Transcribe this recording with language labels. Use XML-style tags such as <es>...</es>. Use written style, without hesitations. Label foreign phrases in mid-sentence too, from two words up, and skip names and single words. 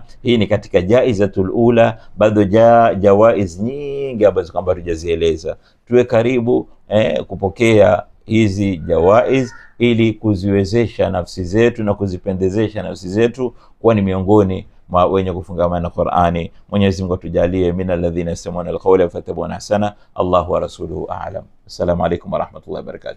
<sw>Hii ni katika</sw> <ar>الجائزة الأولى,</ar> <sw>bado jawaiz nyingi ambazo kwamba tujazieleza. Tuwe karibu kupokea hizi jawaiz ili kuziwezesha nafsi zetu na kuzipendezesha nafsi zetu kuwa ni miongoni mwa wenye kufungamana na Qur'ani. Mwenyezi Mungu atujalie</sw> <ar>من الذين يستمعون القول فيتبعون أحسن. الله ورسوله أعلم السلام عليكم ورحمة الله وبركاته.</ar>